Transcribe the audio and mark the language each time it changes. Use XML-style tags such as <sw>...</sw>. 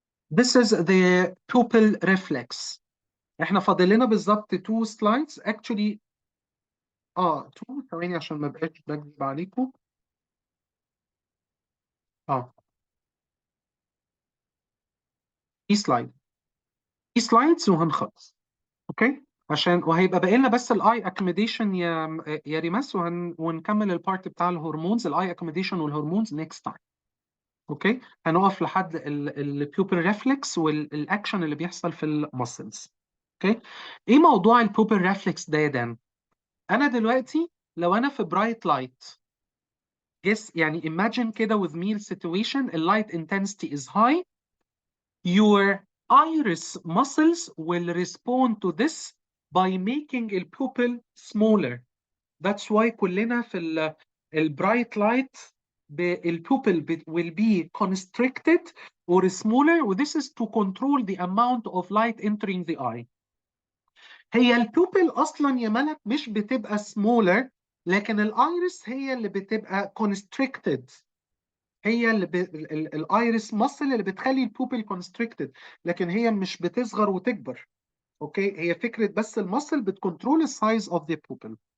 <en>This is the pupil reflex.</en> <ar>احنا فاضل لنا بالظبط 2 slides actually. 2 ثواني عشان ما بقاش بكذب عليكم. في سلايد، في سلايدز وهنخلص. اوكي عشان وهيبقى باقي لنا بس الاي اكوميديشن يا ريماس، ونكمل البارت بتاع الهرمونز. الاي اكوميديشن والهرمونز نيكست تايم. اوكي هنقف لحد البيوبل ريفلكس والاكشن اللي بيحصل في المسلز. اوكي ايه موضوع البيوبل ريفلكس ده يا دان؟ انا دلوقتي لو انا في برايت لايت،</ar> <en>guess يعني imagine كده with meal situation, the light intensity is high, your iris muscles will respond to this by making the pupil smaller. That's why</en> <ar>كلنا في البرايت لايت</ar> <en>البupil will be constricted or smaller, this is to control the amount of light entering the eye.</en> <ar>هي البupil اصلا يا ملك مش بتبقى smaller، لكن الايرس هي اللي بتبقى constricted. هي اللي الايرس ماسل اللي بتخلي البوبل كونستريكتد، لكن هي مش بتصغر وتكبر. اوكي هي فكره بس الماسل بتكنترول السايز اوف ذا بوبل.</ar>